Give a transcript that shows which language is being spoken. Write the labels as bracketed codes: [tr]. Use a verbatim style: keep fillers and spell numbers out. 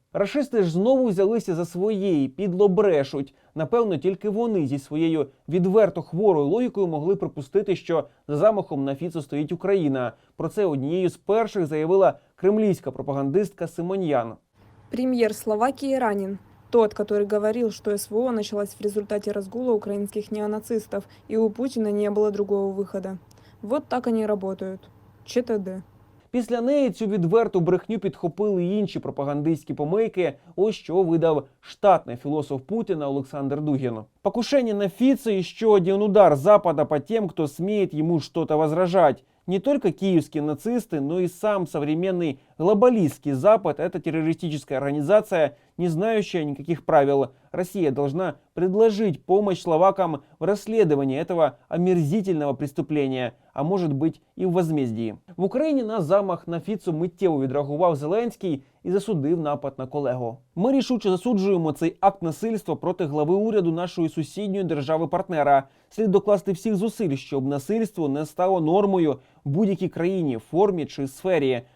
[uk] Рашисти ж знову взялися за своє і підло брешуть. Напевно, тільки вони зі своєю відверто хворою логікою могли припустити, що за замахом на Фіцо стоїть Україна. Про це однією з перших заявила кремлівська пропагандистка Симоньян. [ru] Прем'єр Словакії ранен. Тот, который говорил, что С В О началась в результате разгула украинских неонацистов, и у Путина не было другого выхода. Вот так они работают. Ч Т Д. [uk] Після неї цю відверту брехню підхопили й інші пропагандистські помийки, ось що видав штатний філософ Путіна Олександр Дугін. [ru] Покушение на Фіцо – еще один удар Запада по тем, кто смеет ему что-то возражать. Не только киевские нацисты, но и сам современный глобалистский Запад – это террористическая организация, не знающая никаких правил. Россия должна предложить помощь словакам в расследовании этого омерзительного преступления, а может быть и в возмездии. [uk] В Украине на замах на Фіцо миттєво відреагував Зеленський і засудив напад на колегу. Ми рішуче засуджуємо цей акт насильства проти глави уряду нашої сусідньої держави-партнера. Слід докласти всіх зусиль, щоб насильство не стало нормою в будь-якій країні, формі чи сфері.